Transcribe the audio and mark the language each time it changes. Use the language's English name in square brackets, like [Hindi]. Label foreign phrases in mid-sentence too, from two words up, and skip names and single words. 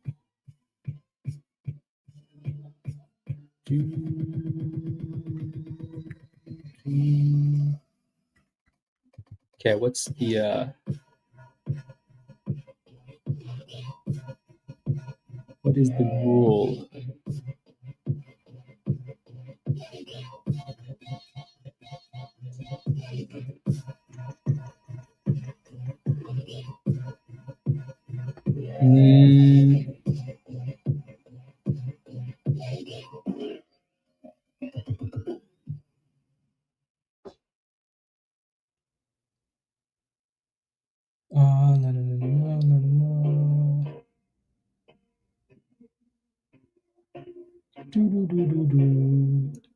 [English] Okay, what's the what is the rule? Mm, no, no, no, no, no, no. Do, do, do, do, do.